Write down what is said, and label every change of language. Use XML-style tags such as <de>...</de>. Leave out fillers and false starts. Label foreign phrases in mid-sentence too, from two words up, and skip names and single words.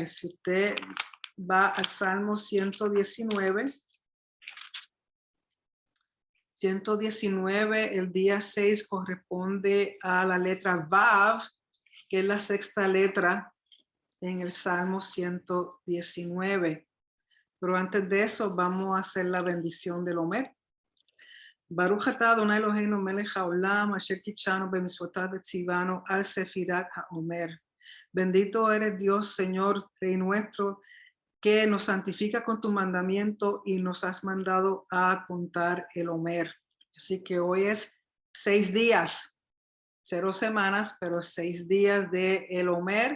<es>Si usted va al Salmo 119, el día 6 corresponde a la letra Vav, que es la sexta letra en el Salmo 119. Pero antes de eso vamos a hacer la bendición del Omer.</es> <he>ברוך אתה אדוני אלוהינו מלך העולם אשר קדשנו במצוותיו וציוונו על ספירת העומר.</he> <es>Bendito eres Dios, Señor, Rey nuestro, que nos santifica con tu mandamiento y nos has mandado a contar el Omer. Así que hoy es 6 días, 0 semanas, pero 6 días de el Omer.</es>